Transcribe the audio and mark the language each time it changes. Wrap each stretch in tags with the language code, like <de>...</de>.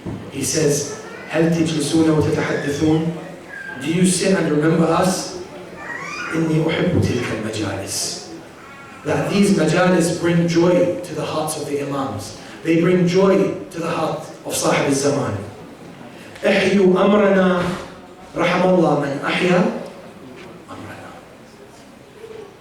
<en>He says,</en> <ar>هل تجلسون وتتحدثون?</ar> <en>Do you sit and remember us?</en> <ar>إني أحب تلك المجالس.</ar> <en>That these majalis bring joy to the hearts of the Imams. They bring joy to the heart of Sahib al-Zaman.</en> <ar>احيوا أمرنا رحم الله من أحيا أمرنا.</ar>